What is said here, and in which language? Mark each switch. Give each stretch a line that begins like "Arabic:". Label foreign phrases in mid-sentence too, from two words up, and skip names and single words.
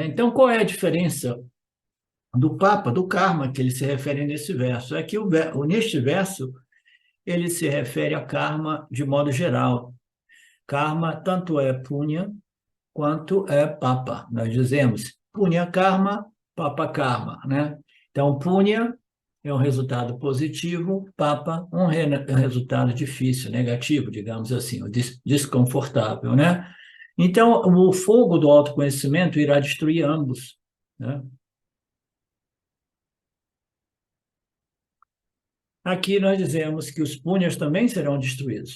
Portuguese: Então, qual é a diferença do Papa, do karma, que ele se refere nesse verso? É que neste verso ele se refere a karma de modo geral. Karma tanto é punya quanto é papa. Nós dizemos
Sanskrit: पुण्य कर्म, पाप कर्म,
Portuguese: né? Então, punya é um resultado positivo, papa um resultado difícil, negativo, digamos assim, desconfortável, né? Então, o fogo do autoconhecimento irá destruir ambos, né? Aqui nós dizemos que os punhas também serão destruídos.